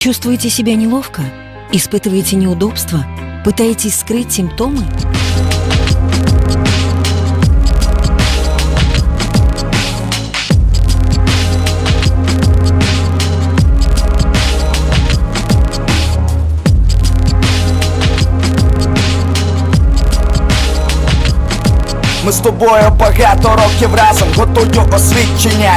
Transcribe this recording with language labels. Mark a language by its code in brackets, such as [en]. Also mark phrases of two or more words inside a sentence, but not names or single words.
[ru] Чувствуете себя неловко? Испытываете неудобства? Пытаетесь скрыть симптомы? [uk] Ми з тобою багато років разом, готую освідчення.